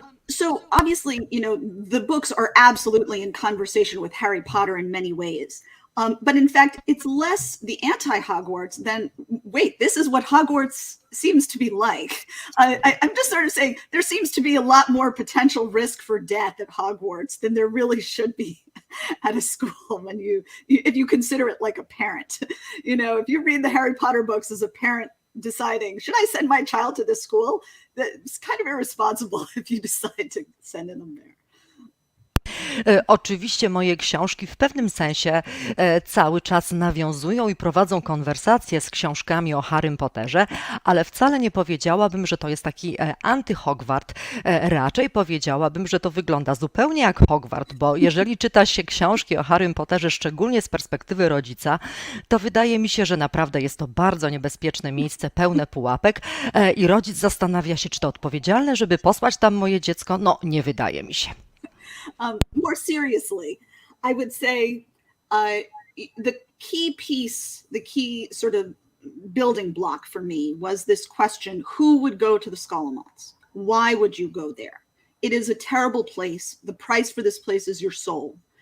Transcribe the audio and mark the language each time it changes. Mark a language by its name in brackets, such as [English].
[English] So obviously, the books are absolutely in conversation with Harry Potter in many ways. But in fact, it's less the anti-Hogwarts than, wait, this is what Hogwarts seems to be like. I'm just sort of saying there seems to be a lot more potential risk for death at Hogwarts than there really should be at a school when if you consider it like a parent. If you read the Harry Potter books as a parent deciding, should I send my child to this school? It's kind of irresponsible if you decide to send them there. [Polish] Oczywiście moje książki w pewnym sensie cały czas nawiązują i prowadzą konwersacje z książkami o Harrym Potterze, ale wcale nie powiedziałabym, że to jest taki anty-Hogwart. Raczej powiedziałabym, że to wygląda zupełnie jak Hogwart, bo jeżeli czyta się książki o Harrym Potterze, szczególnie z perspektywy rodzica, to wydaje mi się, że naprawdę jest to bardzo niebezpieczne miejsce, pełne pułapek i rodzic zastanawia się, czy to odpowiedzialne, żeby posłać tam moje dziecko. No, nie wydaje mi się. [English] More seriously, I would say the key sort of building block for me was this question: who would go to the Scholomance? Why would you go there? it is a terrible place. The price for this place is your soul.